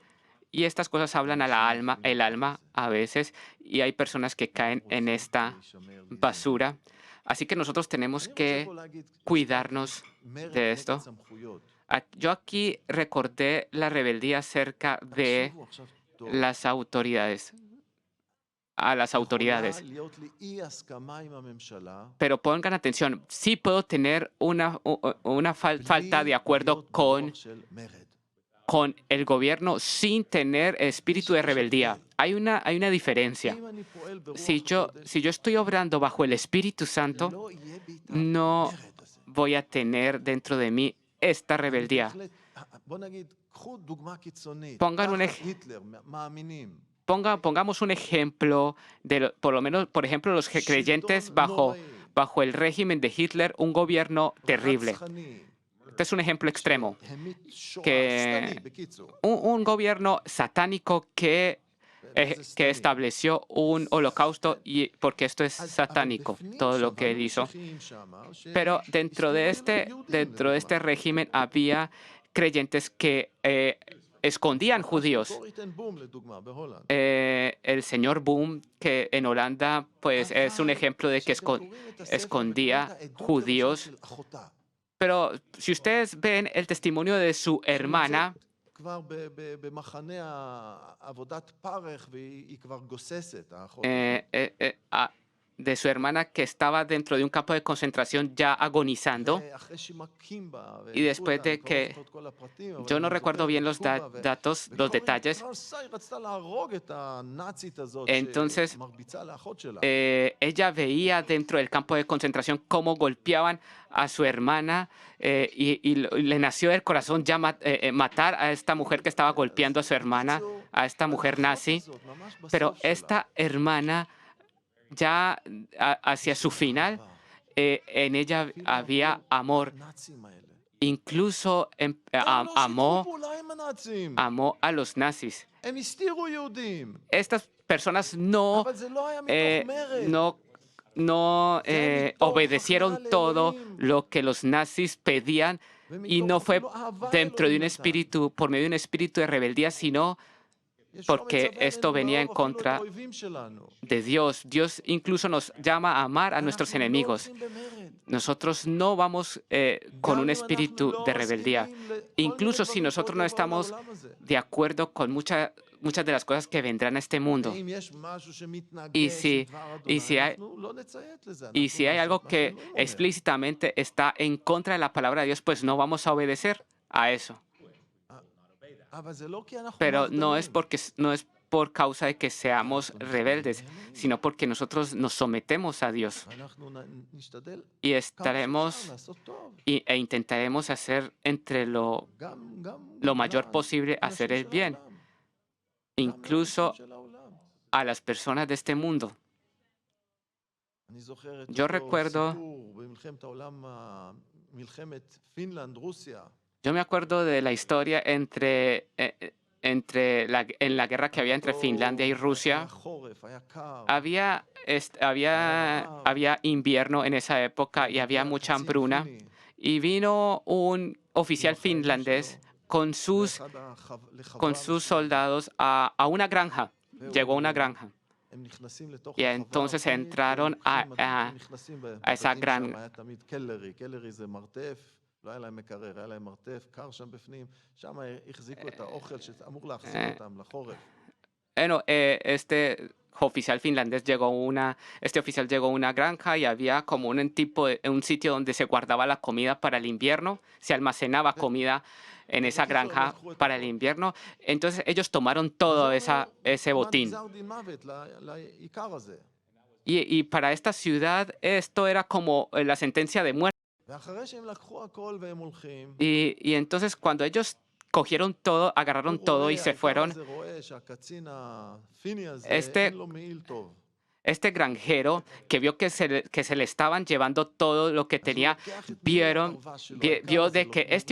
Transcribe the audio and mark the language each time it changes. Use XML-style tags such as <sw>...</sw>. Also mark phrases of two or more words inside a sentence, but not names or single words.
<es>Y estas cosas hablan a la alma, el alma a veces, y hay personas que caen en esta basura. Así que nosotros tenemos que cuidarnos de esto. Yo aquí recordé la rebeldía acerca de las autoridades. a las autoridades.</es> <he>יכולה להיות לי אי הסכמה עם הממשלה,</he> <es>Pero pongan atención, sí puedo tener una falta de</es> <he>בלי</he> <es>acuerdo</es> <he>להיות</he> <es>con</es> <he>ברוח של מרד.</he> <es>el gobierno sin tener espíritu de rebeldía. Hay una diferencia.</es> <he>אם אני פועל ברוח</he> <es>Si yo estoy obrando bajo el Espíritu Santo,</es> <he>לא יהיה בי את</he> <es>no</es> <he>המרד הזה.</he> <es>voy a tener dentro de mí esta</es> <he>אני</he> <es>rebeldía.</es> <he>בהחלט- בוא נגיד, קחו דוגמה קיצונית.</he> <es>Pongan un</es> <he>תחת היטלר, מאמינים.</he> <es>Pongamos un ejemplo por lo menos, por ejemplo, los creyentes bajo el régimen de Hitler, un gobierno terrible.</es> <he>רצחני,</he> <es>Este es un ejemplo extremo.</es> <he>המית שואה,</he> <es>que-</es> <he>שטני, בקיצור.</he> <es>Un gobierno satánico que</es> <he>שטני.</he> <es>estableció un holocausto, y porque esto es</es> <he>אז-</he> <es>satánico,</es> <he>אבל בפנים</he> <es>todo lo</es> <he>שם</he> <es>que él</es> <he>היו</he> <es>hizo.</es> <he>משיחיים שמה,</he> <es>Pero dentro de</es> <he>שהסתירו יהודים,</he> <es>dentro de este</es> <he>לדוגמה.</he> <es>régimen había creyentes que escondían judíos.</es> <he>קורי טן בום, לדוגמה, בהולנד.</he> <es>El señor Boom, que en Holanda, pues es un ejemplo de que</es> <he>כשאתם קוראים את הספר</he> <es>escondía</es> <he>וקוראים את העדות</he> <es>judíos.</es> <he>של אחותה,</he> <es>Pero si ustedes ven el testimonio de su hermana,</es> <he>כבר במחנה עבודת פרך, והיא כבר גוססת, האחות.</he> <es>de su hermana que estaba dentro de un campo de concentración ya agonizando.</es> <he>ואחרי שמכים בה,</he> <es>Y después</es> <he>והכו אותה,</he> <es>de</es> <he>אני כבר</he> <es>que-</es> <he>לא זוכר את כל הפרטים, אבל</he> <es>Yo no</es> <he>אני</he> <es>recuerdo</es> <he>זוכר</he> <es>bien los</es> <he>שהכו בה,</he> <es>datos, los</es> <he>וקורי</he> <es>detalles.</es> <he>התרסה, היא רצתה להרוג את הנאצית הזאת,</he> <es>Entonces,</es> <he>שמרביצה לאחות שלה.</he> <es>Ella veía dentro del campo de concentración cómo golpeaban a su hermana y le nació del corazón ya matar a esta mujer que estaba golpeando a su hermana, a esta mujer nazi.</es> <he>האחות הזאת, ממש בסוף</he> <es>Pero</es> <he>שלה,</he> <es>esta hermana ya hacia su final, en ella había amor.</es> <he>הנאצים האלה.</he> <es>Incluso</es> <he>הם לא שיתפו</he> <es>amó</es> <he>פעולה עם הנאצים.</he> <es>a los nazis.</es> <he>הם הסתירו יהודים.</he> <es>Estas personas no,</es> <he>אבל זה לא היה eh, מתוך מרד.</he> <es>no obedecieron</es> <he>הכנעה</he> <es>todo</es> <he>לאלוהים.</he> <es>lo que los nazis pedían y no</es> <he>ומתוך</he> <es>fue</es> <he>אפילו אהבה</he> <es>dentro de un</es> <he>אלוהים נתן.</he> <es>espíritu, por medio de un espíritu de rebeldía, sino</es> <he>ישוע</he> <es>porque</es> <he>מצווה</he> <es>esto</es> <he>עלינו</he> <es>venía en</es> <he>לאהוב אפילו את</he> <es>contra</es> <he>האויבים שלנו.</he> <es>de Dios. Dios incluso nos llama a amar a nuestros</es> <he>אנחנו לא</he> <es>enemigos.</es> <he>הולכים במרד.</he> <es>Nosotros no vamos con</es> <he>גם</he> <es>un</es> <he>אם</he> <es>espíritu</es> <he>אנחנו</he> <es>de</es> <he>לא</he> <es>rebeldía.</es> <he>מסכימים לכל</he> <es>Incluso</es> <he>מיני</he> <es>si</es> <he>דברים</he> <es>nosotros no</es> <he>שקורים</he> <es>estamos</es> <he>בעולם הזה.</he> <es>de acuerdo con muchas de las cosas que vendrán a este mundo.</es> <he>ואם יש משהו שמתנגש</he> <es>Y si-</es> <he>עם דבר</he> <es>y</es> <he>אדוני,</he> <es>si hay-</es> <he>אנחנו לא נציית לזה.</he> <es>Y</es> <he>אנחנו</he> <es>si hay</es> <he>נעשה</he> <es>algo</es> <he>את מה</he> <es>que</es> <he>שאלוהים אומר.</he> <es>explícitamente está en contra de la palabra de Dios, pues no vamos a obedecer a eso.</es> <he>אבל זה לא כי אנחנו</he> <es>Pero no es</es> <he>מרדנים.</he> <es>no es por causa de que seamos rebeldes, sino porque nosotros nos sometemos a Dios</es> <he>ואנחנו נשתדל</he> <es>y</es> <he>כמה</he> <es>estaremos</es> <he>שאפשר לעשות טוב.</he> <es>e intentaremos hacer entre lo</es> <he>גם</he> <es>mayor</es> <he>למען</he> <es>posible hacer el</es> <he>אנשים של</he> <es>bien,</es> <he>העולם, גם</he> <es>incluso</es> <he>לאנשים של העולם.</he> <es>a las personas de este mundo.</es> <he>אני זוכר את</he> <es>Yo</es> <he>אותו</he> <es>recuerdo-</es> <he>סיפור במלחמת העולם, מלחמת פינלנד, רוסיה.</he> <es>Yo me acuerdo de la historia en la guerra que había entre</es> <he>אותו-</he> <es>Finlandia y Rusia.</es> <he>היה חורף, היה קר.</he> <es>Había invierno en esa época y había</es> <he>הגיע</he> <es>mucha</es> <he>קצין</he> <es>hambruna.</es> <he>פיני,</he> <es>Y vino un oficial</es> <he>עם החיילים</he> <es>finlandés</es> <he>שלו,</he> <es>con sus</es> <he>לחברה</he> <es>soldados a una granja. Llegó a una granja.</es> <he>הם נכנסים לתוך</he> <es>Y</es> <he>החווה</he> <es>entonces</es> <he>הפינית,</he> <es>entraron</es> <he>ולוקחים</he> <es>a</es> <he>מדריכים, נכנסים</he> <es>a esa</es> <he>בבתים</he> <es>gran-</es> <he>שם, היה תמיד קלרי, קלרי זה מרתף, לא היה להם מקרר, היה להם מרתף, קר שם בפנים, שם החזיקו את האוכל שאמור להחזיק אותם לחורף.</he> <es>Bueno, este oficial finlandés este oficial llegó a una granja y había como un sitio donde se guardaba la comida para el invierno, se almacenaba comida en esa granja para el invierno. Entonces ellos tomaron todo ese botín.</es> <he>גזר דין מוות לעיקר הזה.</he> <es>Y para esta ciudad esto era como la sentencia de muerte.</es> <he>ואחרי שהם לקחו הכל והם הולכים,</he> <es>Y entonces cuando ellos cogieron todo, agarraron</es> <he>הוא</he> <es>todo</es> <he>רואה,</he> <es>y se</es> <he>העיקר</he> <es>fueron,</es> <he>הזה רואה שהקצין הפיני הזה,</he> <es>Este-</es> <he>אין לו מעיל טוב.</he> <es>este granjero que vio que se le estaban llevando todo lo que</es> <he>אז הוא</he> <es>tenía,</es> <he>לוקח את מעיל</he> <es>vieron,</es> <he>הפרווה שלו,</he> <es>vio</es> <he>העיקר הזה,</he> <es>de que este</es>